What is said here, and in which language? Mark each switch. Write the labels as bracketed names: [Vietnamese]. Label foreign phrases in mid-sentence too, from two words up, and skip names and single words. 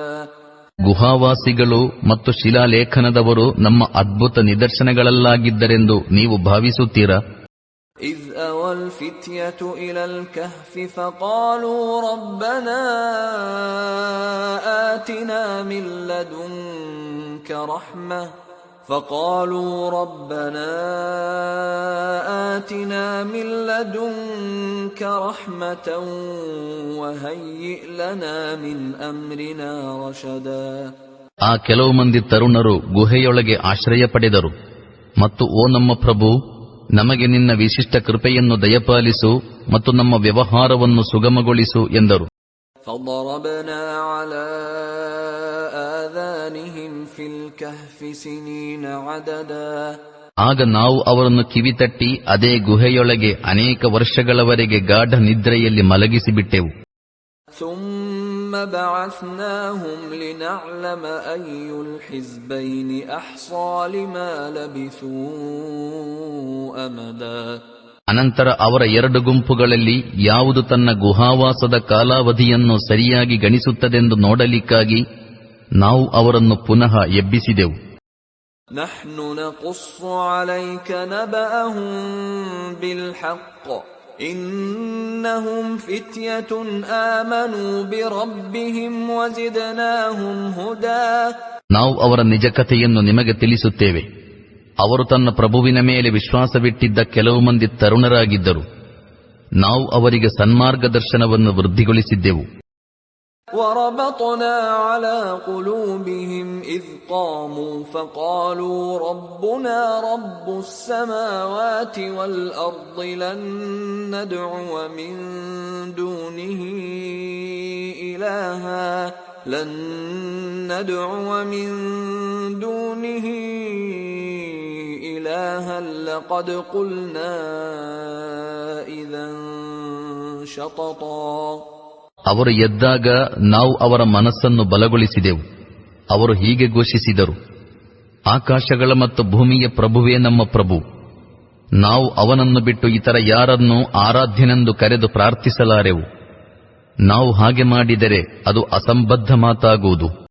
[Kannada] ಗುಹಾವಾಸಿಗಳು ಮತ್ತು ಶಿಲಾಲೇಖನದವರು ನಮ್ಮ ಅದ್ಭುತ ನಿದರ್ಶನಗಳಲ್ಲಾಗಿದ್ದರೆಂದು ನೀವು ಭಾವಿಸುತ್ತೀರಾ? [Arabic] إِذْ أَوَى الْفِتْيَةُ إِلَى الْكَهْفِ فَقَالُوا رَبَّنَا آتِنَا مِن لَّدُنكَ رَحْمَةً وَهَيِّئْ لَنَا مِنْ أَمْرِنَا رَشَدًا. [Kannada] ಆ ಕೆಲವು ಮಂದಿ ತರುಣರು ಗುಹೆಯೊಳಗೆ ಆಶ್ರಯ ಪಡೆದರು ಮತ್ತು ಓ ನಮ್ಮ ಪ್ರಭು, ನಮಗೆ ನಿನ್ನ ವಿಶಿಷ್ಟ ಕೃಪೆಯನ್ನು ದಯಪಾಲಿಸು ಮತ್ತು ನಮ್ಮ ವ್ಯವಹಾರವನ್ನು ಸುಗಮಗೊಳಿಸು ಎಂದರು. [Arabic] فَضَرَبْنَا عَلَى آذَانِهِمْ فِي الْكَهْفِ سِنِينَ عَدَدًا. [Kannada] ಆಗ ನಾವು ಅವರನ್ನು ಕಿವಿತಟ್ಟಿ ಅದೇ ಗುಹೆಯೊಳಗೆ ಅನೇಕ ವರ್ಷಗಳವರೆಗೆ ಗಾಢ ನಿದ್ರೆಯಲ್ಲಿ ಮಲಗಿಸಿಬಿಟ್ಟೆವು. [Arabic] ثُمَّ بَعَثْنَاهُمْ لِنَعْلَمَ أَيُّ الْحِزْبَيْنِ أَحْصَىٰ لِمَا لَبِثُوا أَمَدًا. [Kannada] ಅನಂತರ ಅವರ ಎರಡು ಗುಂಪುಗಳಲ್ಲಿ ಯಾವುದು ತನ್ನ ಗುಹಾವಾಸದ ಕಾಲಾವಧಿಯನ್ನು ಸರಿಯಾಗಿ ಗಣಿಸುತ್ತದೆಂದು ನೋಡಲಿಕ್ಕಾಗಿ ನಾವು ಅವರನ್ನು ಪುನಃ ಎಬ್ಬಿಸಿದೆವು. [Arabic] نَحْنُ نَقُصُّ عَلَيْكَ نَبَأَهُم بِالْحَقِّ إِنَّهُمْ فِتْيَةٌ آمَنُوا بِرَبِّهِمْ وَزِدْنَاهُمْ هُدًى. [Kannada] ನಾವು ಅವರ ನಿಜ ಕಥೆಯನ್ನು ನಿಮಗೆ ತಿಳಿಸುತ್ತೇವೆ. ಅವರು ತನ್ನ ಪ್ರಭುವಿನ ಮೇಲೆ ವಿಶ್ವಾಸವಿಟ್ಟಿದ್ದ ಕೆಲವು ಮಂದಿ ತರುಣರಾಗಿದ್ದರು. ನಾವು ಅವರಿಗೆ ಸನ್ಮಾರ್ಗದರ್ಶನವನ್ನು ವೃದ್ಧಿಗೊಳಿಸಿದ್ದೆವು. [Arabic] وربطنا على قلوبهم إذ قاموا فقالوا ربنا رب السماوات والأرض لن ندعو من دونه إلها لقد قلنا إذا شططا. [Kannada] ಅವರು ಎದ್ದಾಗ ನಾವು ಅವರ ಮನಸ್ಸನ್ನು ಬಲಗೊಳಿಸಿದೆವು. ಅವರು ಹೀಗೆ ಘೋಷಿಸಿದರು, ಆಕಾಶಗಳ ಮತ್ತು ಭೂಮಿಯ ಪ್ರಭುವೇ ನಮ್ಮ ಪ್ರಭು, ನಾವು ಅವನನ್ನು ಬಿಟ್ಟು ಇತರ ಯಾರನ್ನೂ ಆರಾಧ್ಯನೆಂದು ಕರೆದು ಪ್ರಾರ್ಥಿಸಲಾರೆವು. ನಾವು ಹಾಗೆ ಮಾಡಿದರೆ ಅದು ಅಸಂಬದ್ಧ ಮಾತಾಗುವುದು.